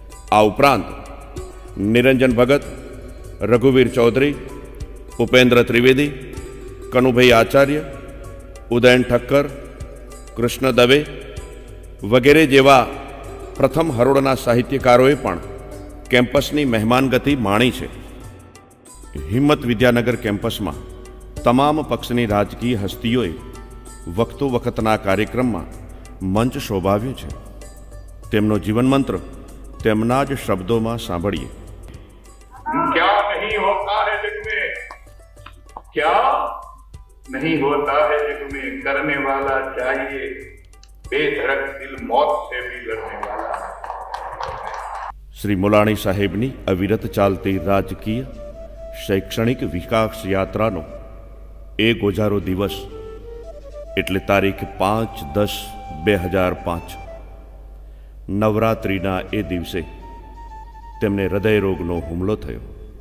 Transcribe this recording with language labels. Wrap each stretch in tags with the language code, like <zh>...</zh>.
<gu>આ ઉપરાંત નિરંજન ભગત, રઘુવીર ચૌધરી, ઉપેન્દ્ર ત્રિવેદી, કનુભાઈ આચાર્ય, ઉદયન ઠક્કર, કૃષ્ણ દવે વગેરે જેવા પ્રથમ હરોળના સાહિત્યકારોએ પણ કેમ્પસની મહેમાનગતિ માણી છે. હિંમત વિદ્યાનગર કેમ્પસમાં તમામ પક્ષની રાજકીય હસ્તીઓએ વખતો વખતના કાર્યક્રમમાં મંચ શોભાવ્યું છે. તેમનો જીવન મંત્ર તેમના જ શબ્દોમાં સાંભળીએ.</gu> <hi>क्या नहीं होता है जग में, क्या नहीं होता है जग में, करने वाला चाहिए बेधड़क दिल मौत से भी लड़ने वाला.</hi> <gu>શ્રી મુલાણી સાહેબની અવિરત ચાલતી રાજકીય શૈક્ષણિક વિકાસ યાત્રાનો એ ગોજારો દિવસ એટલે તારીખ 5/10/2005 નવરાત્રિના એ દિવસે તેમને હૃદયરોગનો હુમલો થયો.</gu>